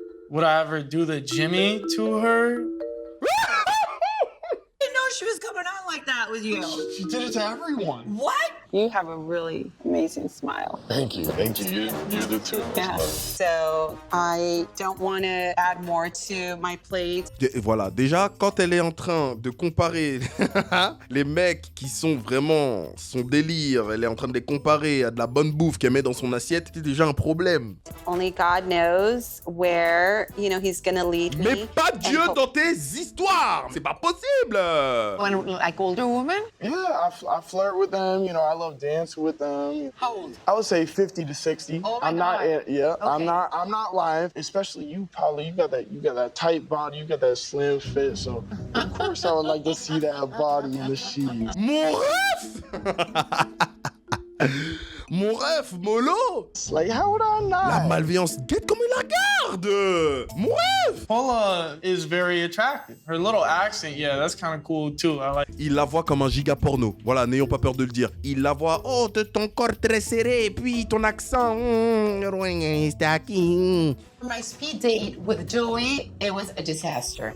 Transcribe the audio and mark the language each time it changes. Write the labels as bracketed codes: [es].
[en] Would I ever do the Jimmy to her? I didn't know she was coming on like that with you. she did it to everyone. What? You have a really amazing smile. Thank you. Thank you. You do too. Yeah. So I don't want to add more to my plate. [fr] Et voilà, déjà, quand elle est en train de comparer les mecs qui sont vraiment son délire, elle est en train de les comparer à de la bonne bouffe qu'elle met dans son assiette, c'est déjà un problème. [en] Only God knows where, you know, he's gonna lead me. [fr] Mais pas Dieu dans tes histoires! C'est pas possible! [en] When, like older woman? Yeah, I flirt with them. You know, I love dancing with them. How old? I would say 50 to 60. Oh my I'm not. God. Yeah, Okay. I'm not lying. Especially you, Paula. You got that tight body. You got that slim fit. So of course I would like to see that body in the sheets. [fr] Mon ref! Mon ref, Molo! [en] Like, how would I not? [fr] La malveillance, guette comme il la garde! Mon ref! [en] Paula is very attractive. Her little accent, yeah, that's kind of cool too. I like. [fr] Il la voit comme un giga porno. Voilà, n'ayons pas peur de le dire. Il la voit, oh, de ton corps très serré, puis ton accent, c'était aquí. [en] My speed date with Joey, it was a disaster.